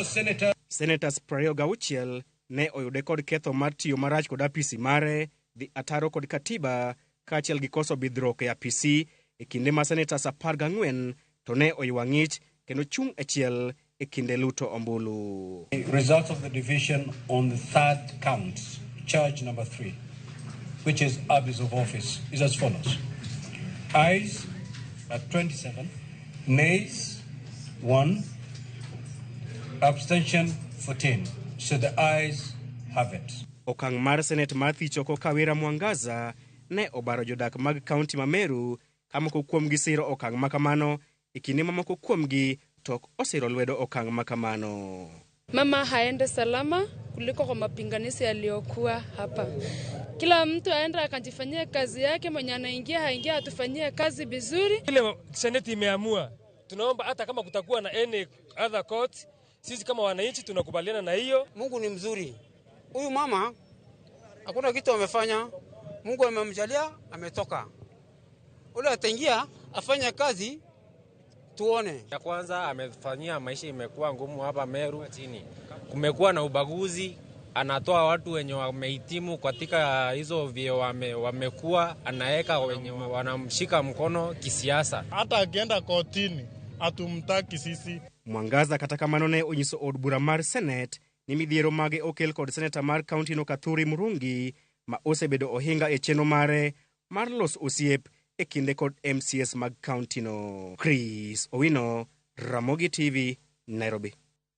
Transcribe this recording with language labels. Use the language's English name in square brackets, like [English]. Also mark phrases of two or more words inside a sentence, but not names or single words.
[Luo (Kenya and Tanzania)] Senators 26 ne oyude kod ketho mar tiyo marach kod apisi mare, dhi ataro kod katiba, kaachiel gi koso bidhruok e apisi e kinde ma senators 14 to ne oywa ng'ich kendo chung' achiel e kinde luto ombulu. [English] The results of the division on the third count, charge number 3, which is abuse of office, is as follows. Ayes at 27, nays 1, abstention 14. So the ayes have it. [Luo (Kenya and Tanzania)] Okang' mar Senate mar thiche oko Kawira Mwangaza ne obaro jodak mag kaunti ma Meru ka moko kuomgi siro okang' makamano e kinde mamoko kuomgi tok osiro lwedo okang' makamano. [Swahili] Mama haende salama kuliko kwa mapinganizi yaliyokuwa hapa. Kila mtu aenda akajifanyia kazi yake, mwenye anaingia haingia atufanyie kazi vizuri. Ile Senate imeamua, tunaomba hata kama kutakuwa na [English] any other court, [Swahili] sisi kama wananchi tunakubaliana na hiyo. Mungu ni mzuri. Huyu mama hakuna kitu amefanya. Mungu amemjalia, ametoka. Ule ataingia afanya kazi tuone. Ya kwanza amefanyia maisha imekuwa ngumu hapa Meru chini. Kumekuwa na ubaguzi, anatoa watu wenye wamehitimu katika hizo vyeo wamekuwa anaeka wenye wanamshika mkono kisiasa. Hata akienda kotini atumtaki sisi. [Luo (Kenya and Tanzania)] Mwangaza kata kamano ne onyiso od bura mar Senate ni midhiero mage okel kod senator mar kaunti no Kathuri Murungi ma osebedo ohinga e chenro mare mar los osiep e kinde kod MCS mag kaunti no. Chris Owino, Ramogi TV, Nairobi.